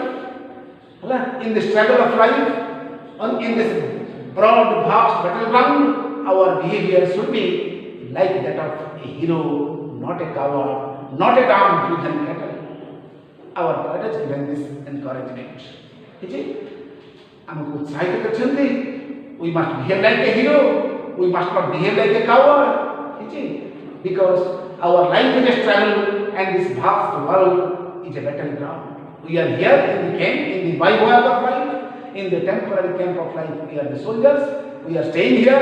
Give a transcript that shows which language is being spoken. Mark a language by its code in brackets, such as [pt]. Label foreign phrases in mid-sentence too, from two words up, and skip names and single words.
[en] In the struggle of life, in this broad, vast battleground, our behavior should be like that of a hero, not a coward, not a dam-driven cattle. Our poet has given this encouragement. [or] ଆମକୁ ଉତ୍ସାହିତ କରିଛନ୍ତି। [en] We must behave like a hero. We must not behave like a coward. Because our life is a struggle and this vast world is a battleground. We are here in the camp, in the bivouac of life, in the temporary camp of life. We are the soldiers. We are staying here.